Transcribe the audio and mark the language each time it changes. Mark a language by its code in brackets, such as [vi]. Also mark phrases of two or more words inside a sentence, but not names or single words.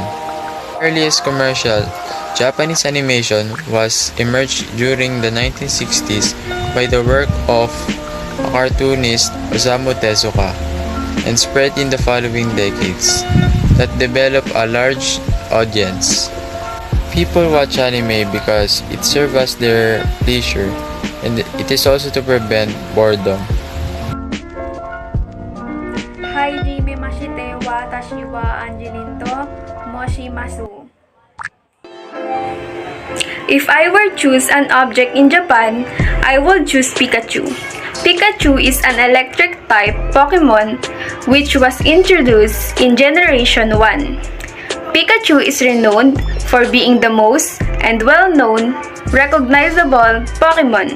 [en] Earliest commercial Japanese animation was emerged during the 1960s by the work of cartoonist Osamu Tezuka and spread in the following decades that developed a large audience. People watch anime because it serves as their leisure and it is also to prevent boredom. [ja] はじめまして私はAngelineと申します. [en] If I were to choose an object in Japan, I would choose Pikachu. Pikachu is an electric type Pokemon which was introduced in Generation 1. Pikachu is renowned for being the most and well-known, recognizable Pokemon.